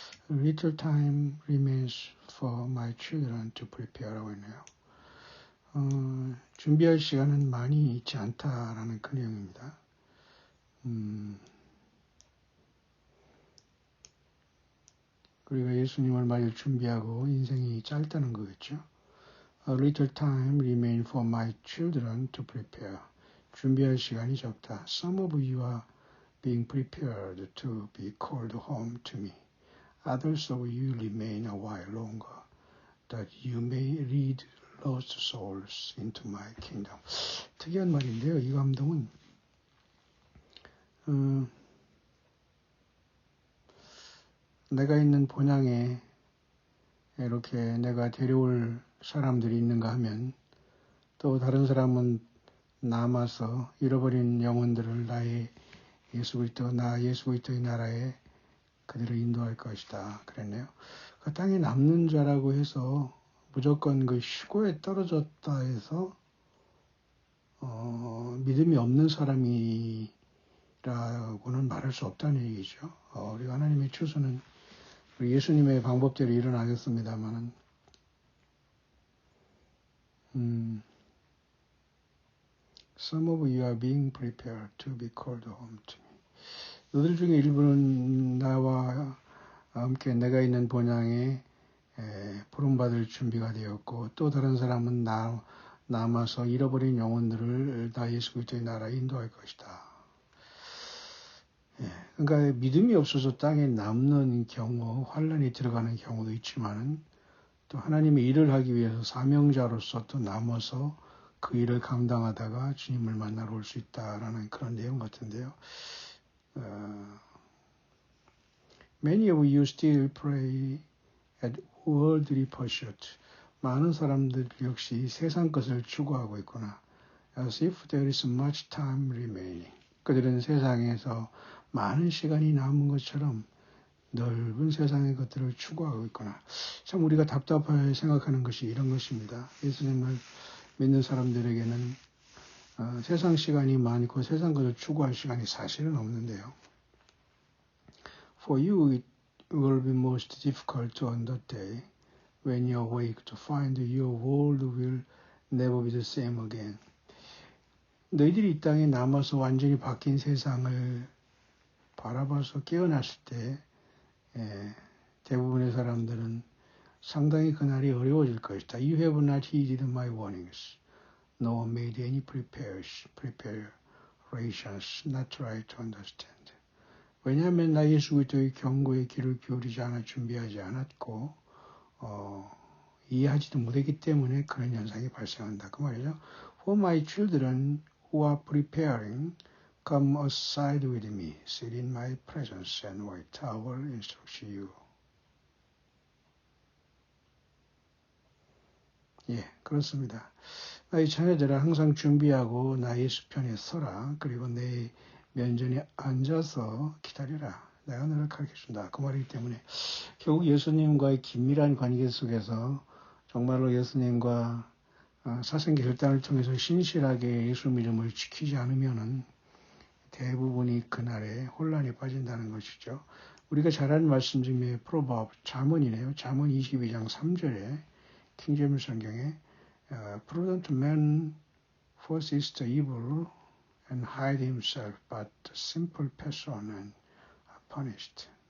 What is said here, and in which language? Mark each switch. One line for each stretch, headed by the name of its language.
English: Little time remains for my children to prepare라고
Korean: 했네요. 준비할 시간은 많이 있지 않다라는 그 내용입니다. 우리가 예수님을 맞을 준비하고 인생이 짧다는 거겠죠.
English: A little time remains for my children to prepare.
Korean: 준비할 시간이 적다.
English: Some of you are being prepared to be called home to me. Others of you remain a while longer, that you may lead lost souls into my kingdom.
Korean: 특이한 말인데요. 이 감동은 내가 있는 본향에 이렇게 내가 데려올 사람들이 있는가 하면 또 다른 사람은 남아서 잃어버린 영혼들을 나의 예수 그리스도의 나라에 그들을 인도할 것이다. 그랬네요. 그 땅에 남는 자라고 해서 무조건 그 시골에 떨어졌다 해서 믿음이 없는 사람이라고는 말할 수 없다는 얘기죠. 우리 하나님의 추수는 우리 예수님의 방법대로 일어나겠습니다만은
English: Some of you are being prepared to be called home to me.
Korean: 너들 중에 일부는 나와 함께 내가 있는 본향에 부름받을 준비가 되었고 또 다른 사람은 남아서 잃어버린 영혼들을 다 예수 그리스도의 나라에 인도할 것이다. 그러니까 믿음이 없어서 땅에 남는 경우, 환란이 들어가는 경우도 있지만은 또 하나님의 일을 하기 위해서 사명자로서 또 남아서 그 일을 감당하다가 주님을 만나러 올 수 있다라는 그런 내용 같은데요.
English: Many of you still pray at worldly pursuit.
Korean: 많은 사람들 역시 세상 것을 추구하고 있구나.
English: As if there is much time remaining.
Korean: 그들은 세상에서 많은 시간이 남은 것처럼 넓은 세상의 것들을 추구하고 있구나. 참 우리가 답답하게 생각하는 것이 이런 것입니다. 예수님을 믿는 사람들에게는 세상 시간이 많고 세상 것을 추구할 시간이 사실은 없는데요.
English: For you it will be most difficult on that day when you awake to find your world will never be the same again.
Korean: 너희들이 이 땅에 남아서 완전히 바뀐 세상을 바라봐서 깨어났을 때 대부분의 사람들은 상당히 그날이 어려워질 것이다.
English: You have not heeded my warnings, nor made any preparations, not try to understand.
Korean: 왜냐하면 나 예수 그리스도의 경고에 귀를 기울이지 않아 준비하지 않았고 이해하지도 못했기 때문에 그런 현상이 발생한다. 그 말이죠.
English: For my children who are preparing, come aside with me, sit in my presence and wait. I will instruct you.
Korean: 그렇습니다. 나의 자녀들아 항상 준비하고 나 예수 편에 서라. 그리고 내 면전에 앉아서 기다려라. 내가 너를 가르쳐준다. 그 말이기 때문에 결국 예수님과의 긴밀한 관계 속에서 정말로 예수님과 사생계 결단을 통해서 신실하게 예수 믿음을 지키지 않으면은 대부분이 그날에 혼란에 빠진다는 것이죠. 우리가 잘 아는 말씀 중에 프로버브, 잠언이네요. 잠언 22장 3절에 킹제임스 성경에
English: prudent man foresees the evil and hide himself, but the simple person and are punished.